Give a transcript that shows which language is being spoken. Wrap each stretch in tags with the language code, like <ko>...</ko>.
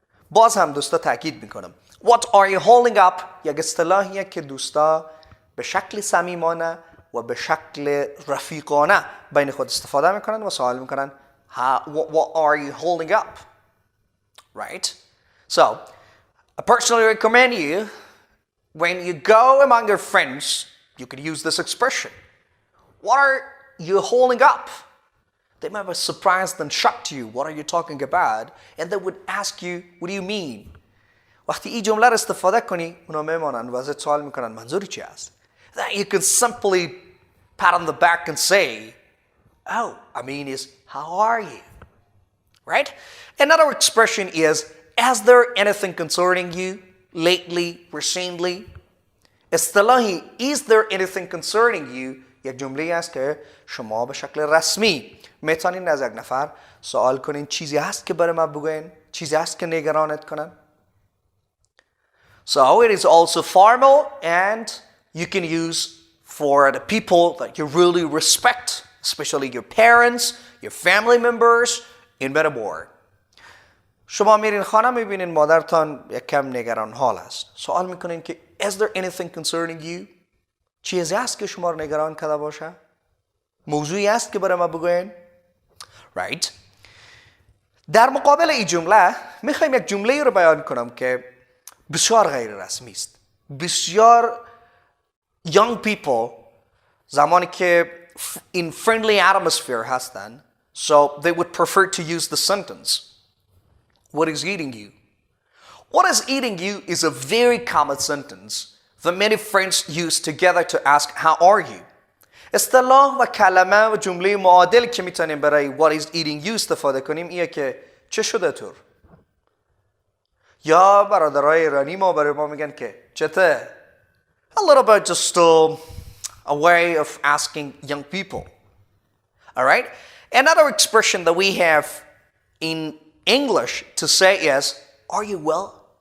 <fa>باز هم دوستا تاکید میکنم</fa> <en>What are you holding up</en> <fa>یک اصطلاحیه که دوستا به شکل صمیمانه و به شکل رفیقانه بین خود استفاده میکنن و سوال میکنن What are you holding up?</fa> <en>Right? So, I personally recommend you when you go among your friends, you could use this expression. What are you holding up? They might be surprised and shocked to you. What are you talking about? And they would ask you, what do you mean?</en> <fa>وقتی این جمله رو استفاده کنی اونا میمانن و ازت سوال میکنن منظوری چی است؟</fa> <en>Then you can simply pat on the back and say, oh, I mean is, how are you? Right? Another expression is there anything concerning you lately, recently?</en> <fa>اصطلاحی</fa> <en>is there anything concerning you</en> <fa>یک جمله است که شما به شکل رسمی میتونین از یک نفر سوال کنین چیزی هست که برای ما بگوین، چیزی هست که نگرانت کنن.</fa> <en>So it is also formal and you can use for the people that you really respect, especially your parents, your family members, in better more.</en> <fa>شما میرین خانه میبینین مادرتان یک کم نگران حال است. سوال میکنین که</fa> <en>is there anything concerning you?</en> <fa>چیزی هست که شما رو نگران کرده باشه؟ موضوعی هست که برای ما بگوین؟ Right? در مقابل این جمله میخوایم یک جمله رو بیان کنم که بسیار غیر رسمی است.</fa> <en>بسیار young people</en> <fa>زمانی که</fa> <en>in friendly atmosphere هستن so they would prefer to use the sentence What is eating you? What is eating you is a very common sentence that many friends use together to ask how are you?</en> <fa>اصطلاح و کلمه و جمله معادل که میتونیم برای</fa> <en>what is eating you</en> <fa>استفاده کنیم اینه که چه شده تور؟ یا برادرای ایرانی ما برای ما میگن که چته؟</fa> <en>A little bit just a way of asking young people. Alright? Another expression that we have in English to say is Are you well?</en>